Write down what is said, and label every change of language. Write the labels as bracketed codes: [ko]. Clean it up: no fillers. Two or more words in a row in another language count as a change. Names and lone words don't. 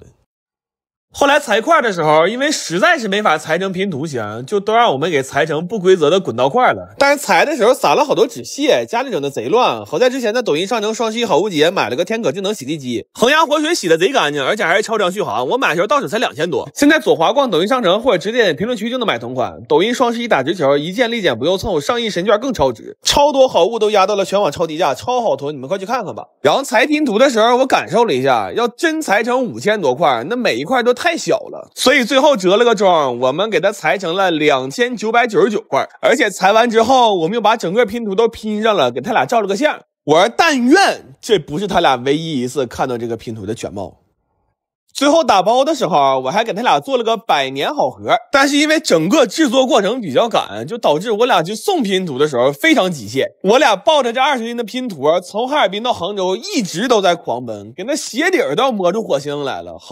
[zh] 後來裁塊的時候，因為實在是沒法裁成拼圖形，就都讓我們給裁成不規則的滾刀塊了。但是裁的時候撒了好多紙屑，家裡整的賊亂。好在之前在抖音商城雙11好物節買了個天可智能洗地機，恒阳活水洗的賊乾淨，而且還是超長續航。我買的時候到手才2000多。現在左滑逛抖音商城或者直接點評論區就能買同款。抖音双11打直球，一件立减不用湊，上亿神券更超值，超多好物都压到了全网超低價，超好囤，你们快去看看吧。然後裁拼图的時候，我感受了一下，要真裁成5000多塊，那每一塊都太小了，所以最後折了個中，我們給它裁成了2999塊，而且裁完之後，我們又把整個拼圖都拼上了，給他倆照了個相。我說但願這不是他倆唯一一次看到這個拼圖的全貌。最後打包的時候，我還給他倆做了個100年好合，但是因為整個制作過程比較趕，就導致我倆去送拼圖的時候非常極限。我倆抱着這20斤的拼圖，從哈爾濱到杭州一直都在狂奔，給那鞋底兒都要摸出火星來了。